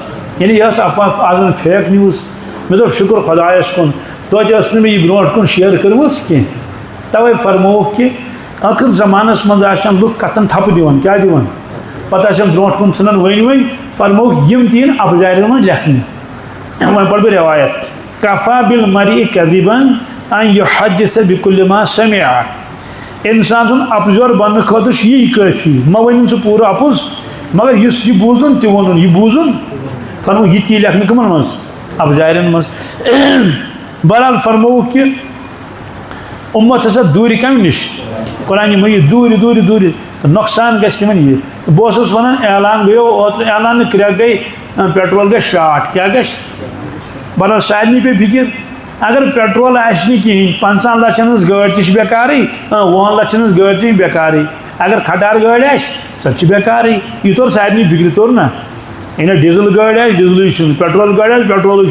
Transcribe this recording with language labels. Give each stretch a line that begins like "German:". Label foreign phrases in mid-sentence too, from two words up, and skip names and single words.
Kashmiri: یعنی یہِ ٲس افواہ آز
English: fake news
Kashmiri: مےٚ دوٚپ شُکر خۄدایَس کُن توتہِ ٲس نہٕ مےٚ یہِ برونٛٹھ کُن شِیر کٔرمٕژ کینٛہہ تَوَے فرمووُکھ کہِ ٲخٕر زمانَس منٛز آسن لُکھ کَتھَن تھپہٕ دِوان کیٛاہ دِوان پَتہٕ آسن برونٛٹھ کُن ژھٕنان ؤنۍ فرمووُکھ یِم تہِ یِن اَپزارٮ۪ن منٛز لیکھنہٕ وۄنۍ پَرٕ بہٕ رِوایت
Arabic: کفا بالمرء کذبا ان یحدث بكل ما سمع
Kashmiri: انسان سُنٛد اَپزور بننہٕ خٲطرٕ چھُ یی کٲفی مہ ؤنِن سُہ پوٗرٕ اَپُز مگر یُس یہِ بوٗزُن تہِ ووٚنُن یہِ بوٗزُن فرمووُکھ یہِ تہِ یی لیکھنہٕ کٕمَن منٛز اَپزارٮ۪ن منٛز بہرحال فرمووُکھ کہِ اُمت ہسا دوٗرِ کَمہِ نِش قرآنہِ مجیٖد دوٗرِ تہٕ نۄقصان گژھِ تِمن یہِ بہٕ اوسُس وَنان اعلان گٔیو اوترٕ اعلان نہٕ کرٛٮ۪کھ گٔے پیٹرول گژھِ شاٹ کیٛاہ گژھِ بہرحال سارنٕے پیٚیہِ فِکِر اگر پیٹرول آسہِ نہٕ کِہیٖنۍ 50 لَچھَن ہٕنٛز گٲڑۍ تہِ چھِ بیکارٕے 20 لَچھَن ہٕنٛز گٲڑۍ تہِ چھِ بیکارٕے اگر کھٹار گٲڑۍ آسہِ سۄ تہِ چھِ بیکارٕے یہِ توٚر سارنٕے فِکرِ توٚر نا یعنی ڈیٖزل گٲڑۍ آسہِ ڈیٖزلٕے چھُنہٕ پیٹرول گاڑِ آسہِ پیٹرولٕے